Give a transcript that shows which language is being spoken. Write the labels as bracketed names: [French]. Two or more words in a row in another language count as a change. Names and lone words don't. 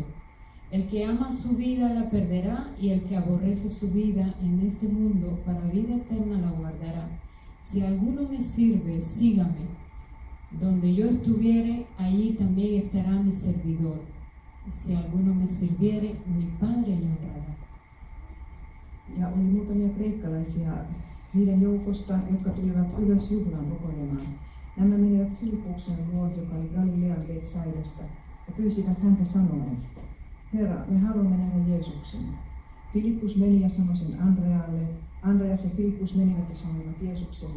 [Spanish] El que ama su vida la perderá, y el que aborrece su vida en este mundo para vida eterna la guardará. Si alguno me sirve, sígame. Donde yo estuviere, allí también estará mi servidor. Si alguno me sirviere, mi Padre le honrará. [Finnish] Ja oli muutamia kreikkalaisia niiden joukosta, jotka tulivat ylös juhlaan rukoilemaan. Nämä menivät Filippuksen luo, joka oli Galilean Betsaidasta, ja pyysivät häntä sanoen: Herra, me haluamme nähdä Jeesuksen. Filippus meni ja sanoi sen Andrealle. Andreas ja Filippus menivät ja sanoivat Jeesukselle.